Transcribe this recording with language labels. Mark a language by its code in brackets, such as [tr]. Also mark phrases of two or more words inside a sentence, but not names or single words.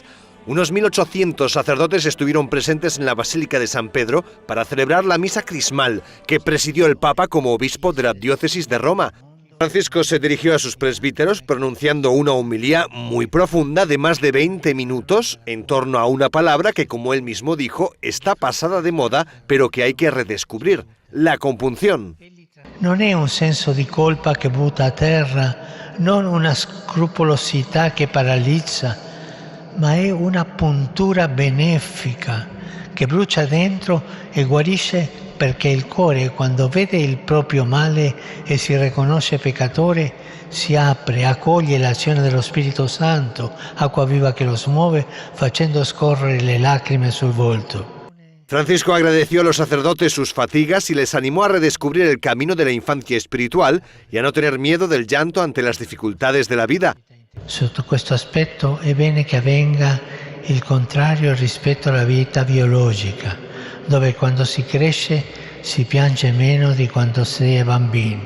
[es] Unos 1.800 sacerdotes estuvieron presentes en la Basílica de San Pedro para celebrar la misa crismal que presidió el Papa como obispo de la diócesis de Roma. Francisco se dirigió a sus presbíteros pronunciando una homilía muy profunda de más de 20 minutos en torno a una palabra que, como él mismo dijo, está pasada de moda, pero que hay que redescubrir: la compunción. [it] Non è un senso di colpa che butta a terra, non una scrupolosità che paralizza, ma è una puntura benefica che brucia dentro e guarisce, perché il cuore, quando vede il proprio male e si riconosce peccatore, si apre, accoglie l'azione dello Spirito Santo, acqua viva che lo smuove, facendo scorrere le lacrime sul volto. [es] Francisco agradeció a los sacerdotes sus fatigas y les animó a redescubrir el camino de la infancia espiritual y a no tener miedo del llanto ante las dificultades de la vida. [it] Sotto questo aspetto è bene che avvenga il contrario rispetto alla vita biologica, dove quando si cresce si piange meno di quando si è bambini.